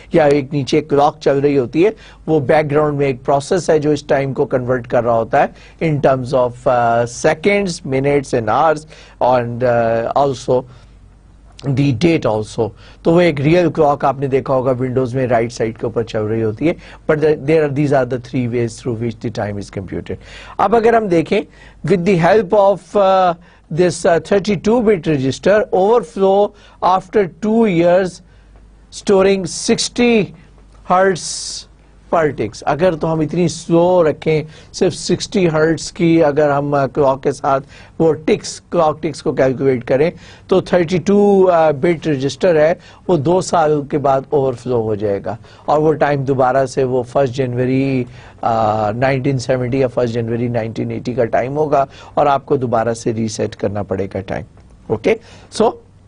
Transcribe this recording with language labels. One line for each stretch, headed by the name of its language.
Hindi: या एक नीचे क्लॉक चल रही होती है, वो बैकग्राउंड में एक प्रोसेस है जो इस टाइम को कन्वर्ट कर रहा होता है
English: In terms of seconds, minutes and hours, and also the date also.
Hindi: तो वो एक रियल क्लॉक आपने देखा होगा विंडोज में राइट साइड के ऊपर चल रही होती है,
English: But these are the 3 ways through which the time is computed.
Hindi: अब अगर हम देखें
English: With the help of this 32-bit register, overflow after 2 years storing 60 hertz per ticks.
Hindi: अगर तो हम इतनी स्लो रखें, सिर्फ 60 हर्ट्स की अगर हम क्लॉक के साथ वो टिक्स, क्लॉक टिक्स को कैलकुलेट करें, तो 32-bit रजिस्टर है वो 2 साल के बाद ओवरफ्लो हो जाएगा, और वो टाइम दोबारा से वो 1 जनवरी 1970 या 1 जनवरी 1980 का टाइम होगा, और आपको दोबारा से रीसेट करना पड़ेगा टाइम. ओके, सो